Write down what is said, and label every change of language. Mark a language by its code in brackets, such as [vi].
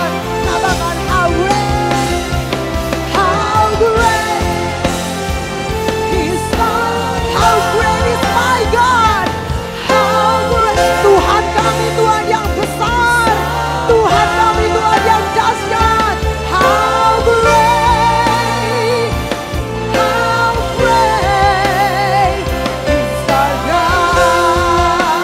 [id] Katakan [en] how great, how great is God, how great is my God, how great. [id] Tuhan kami, Tuhan yang besar, Tuhan kami, Tuhan yang dahsyat. [en] How great, how great is our God.